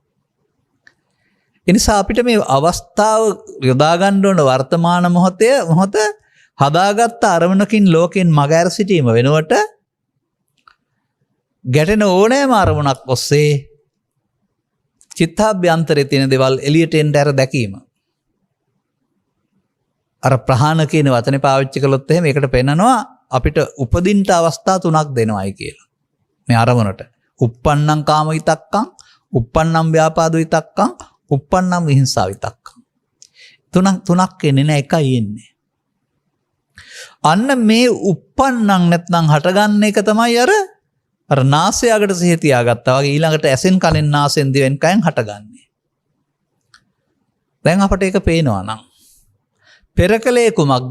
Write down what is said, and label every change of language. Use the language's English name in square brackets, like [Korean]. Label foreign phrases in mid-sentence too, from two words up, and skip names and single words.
[Sinhala] එනිසා අපිට මේ අවස්ථාව යොදා ගන්න ඕන වර්තමාන මොහොත හදාගත්ත අරමුණකින් ලෝකෙන් මගහැර සිටීම වෙනුවට ගැටෙන ඕනෑම අරමුණක් ඔස්සේ චිත්තාභ්‍යන්තරයේ තියෙන දේවල් එළියට එන්න ඇර දැකීම. අර ප්‍රහාණ කියන වචනේ පාවිච්චි කළොත් එහෙම ඒකට පෙන්නනවා අපිට උපදින්න අවස්ථා තුනක් දෙනවායි කියලා. මේ අරමුණට. [Pali] uppannam kama vitakkam, uppannam vyapada vitakkam, uppannam vihinsa vitakkam. [Sinhala] තුනක් එන්නේ නැහැ, එකයි එන්නේ. අන්න මේ uppannam නැත්නම් හටගන්න එක තමයි අර නාසයකට සිහි තියාගත්තා වගේ ඊළඟට ඇසෙන් කනෙන් නාසෙන් දිවෙන් කයෙන් හටගන්නේ. දැන් අපට ඒක පේනවා නම් පෙරකලේ කුමක්ද?